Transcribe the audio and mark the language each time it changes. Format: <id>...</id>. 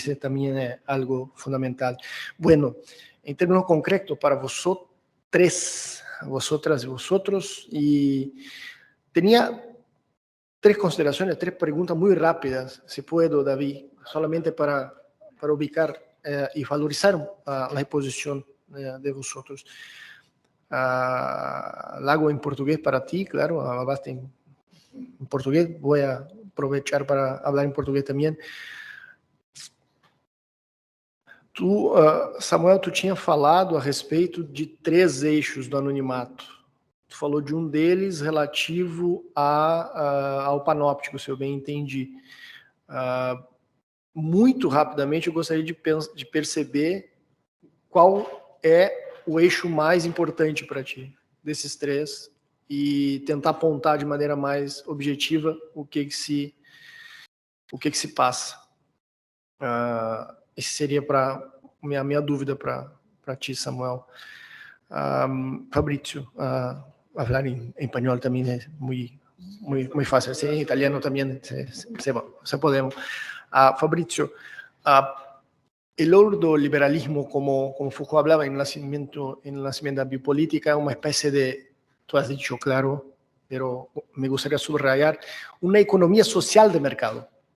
<es>Ese también es algo fundamental. Bueno, en términos concretos, para vosotras y vosotros, y tenía 3 consideraciones, 3 preguntas muy rápidas, si puedo, David, solamente para ubicar y valorizar la exposición de vosotros. La hago en portugués para ti, claro, hablaste en portugués, voy a aprovechar para hablar en portugués también.</es> <pt>Samuel, tu tinha falado a respeito de 3 eixos do anonimato. Tu falou de um deles relativo ao panóptico, se eu bem entendi. muito rapidamente, eu gostaria de perceber qual é o eixo mais importante para ti, desses três, e tentar apontar de maneira mais objetiva o que se passa. Esse seria a minha dúvida para ti, Samuel.</pt> <es>Fabrizio, hablar en español también es muy fácil, sí, en italiano también se podemos. Fabrizio, el ordoliberalismo, como Foucault hablaba en el nacimiento de la biopolítica, es una especie de, tú has dicho claro, pero me gustaría subrayar, una economía social de mercado.</es>